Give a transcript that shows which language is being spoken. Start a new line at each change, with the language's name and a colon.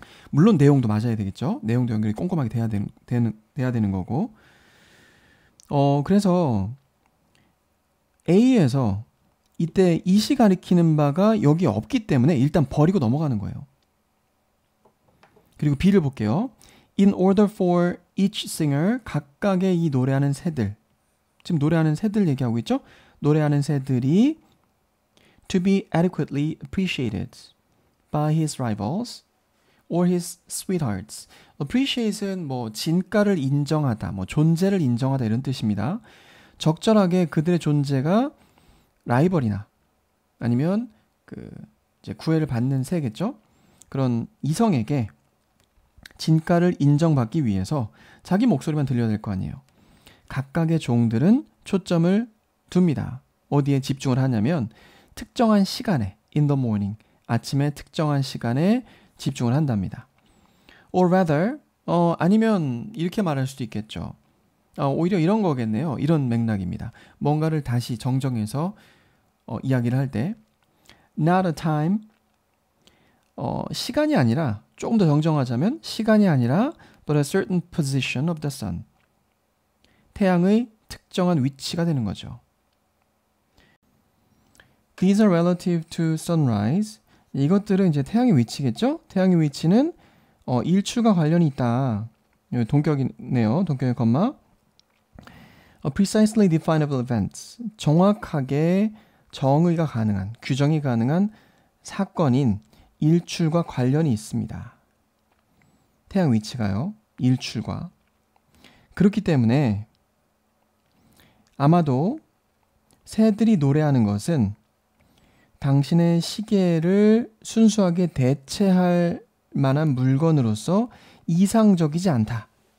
Korean: 물론 내용도 맞아야 되겠죠. 내용도 연결이 꼼꼼하게 돼야 되는 거고. 그래서 A에서 이때 이시 가리키는 바가 여기 없기 때문에 일단 버리고 넘어가는 거예요. 그리고 B를 볼게요.
English: In order for each singer,
Korean: 각각의 이 노래하는 새들. 지금 노래하는 새들 얘기하고 있죠? 노래하는 새들이
English: to be adequately appreciated by his rivals or his sweethearts.
Korean: appreciate은 뭐 진가를 인정하다, 뭐 존재를 인정하다 이런 뜻입니다. 적절하게 그들의 존재가 라이벌이나 아니면 이제 구애를 받는 새겠죠? 그런 이성에게 진가를 인정받기 위해서 자기 목소리만 들려야 될 거 아니에요. 각각의 종들은 초점을 둡니다. 어디에 집중을 하냐면 특정한 시간에
English: in the morning,
Korean: 아침에 특정한 시간에 집중을 한답니다.
English: Or rather,
Korean: 아니면 이렇게 말할 수도 있겠죠. 오히려 이런 거겠네요. 이런 맥락입니다. 뭔가를 다시 정정해서 이야기를 할 때
English: not a time,
Korean: 시간이 아니라 조금 더 정정하자면 시간이 아니라
English: but a certain position of the sun.
Korean: 태양의 특정한 위치가 되는 거죠.
English: These are relative to sunrise.
Korean: 이것들은 이제 태양의 위치겠죠? 태양의 위치는 일출과 관련이 있다. 여기 동격이네요. 동격의 컴마.
English: Precisely definable events.
Korean: 정확하게 정의가 가능한, 규정이 가능한 사건인 일출과 관련이 있습니다. 태양 위치가요. 일출과. 그렇기 때문에 아마도 새들이 노래하는 것은 당신의 시계를 순수하게 대체할 만한 물건으로서 이상적이지 않다.